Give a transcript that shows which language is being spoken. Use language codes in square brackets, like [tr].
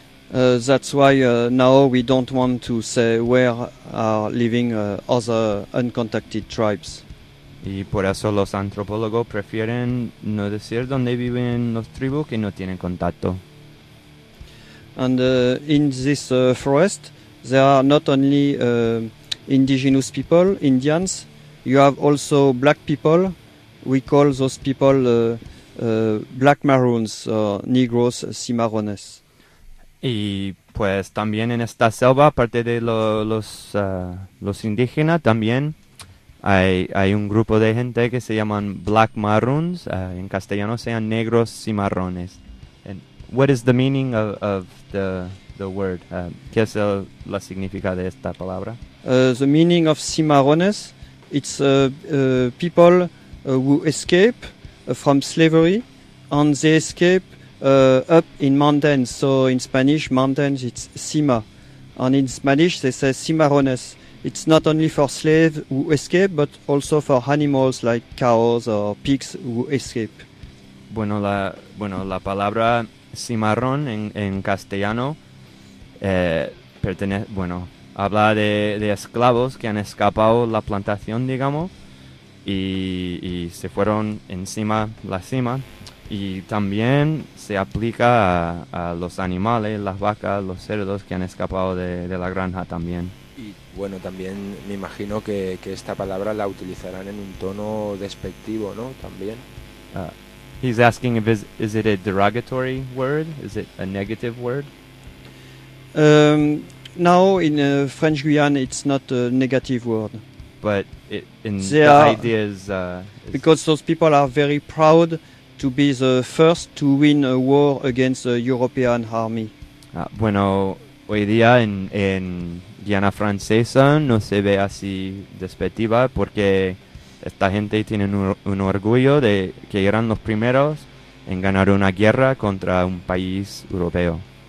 [en] That's why now we don't want to say where are living other uncontacted tribes. [es] Y por eso los antropólogos prefieren no decir dónde viven los tribus que no tienen contacto. [en] And in this forest, there are not only indigenous people, Indians. You have also black people. We call those people black maroons, negros cimarrones. [es] Y pues también en esta selva, aparte de los indígenas, también hay un grupo de gente que se llaman black maroons. En castellano sean negros cimarrones. [en] What is the meaning of the word? [es] ¿Qué es la significa de esta palabra? [en] The meaning of cimarrones, it's people who escape from slavery and they escape up in mountains. So in Spanish, mountains, it's cima. And in Spanish, they say cimarrones. It's not only for slaves who escape, but also for animals like cows or pigs who escape. [es] Bueno, la palabra cimarrón en castellano habla de esclavos que han escapado la plantación, digamos, y se fueron encima la cima, y también se aplica a los animales, las vacas, los cerdos que han escapado de la granja también. Y bueno, también me imagino que esta palabra la utilizarán en un tono despectivo, ¿no? También [en] He's asking if is it a derogatory word? Is it a negative word? Now in French Guiana, it's not a negative word. But it, in they the are, idea is, is because those people are very proud to be the first to win a war against a European army. [es] Bueno, hoy día en Guiana Francesa no se ve así despectiva porque esta gente tiene un orgullo de que eran los primeros en ganar una guerra contra un país europeo.